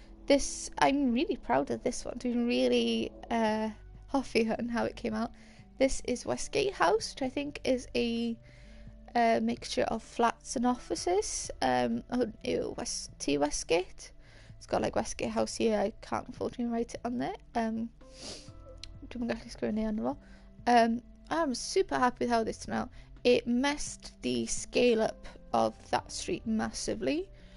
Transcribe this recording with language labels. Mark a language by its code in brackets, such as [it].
[en] This, I'm really proud of this one. I'm really [cy] hoffi [en] on how it came out. This is Westgate House, which I think is a mixture of flats and offices. Westgate. It's got like Westgate House here. I can't unfortunately write it on there. [cy] Dwi'm yn gallu sgwennu arno fo. [en] I'm super happy with how this turned out. It messed the scale up of that street massively.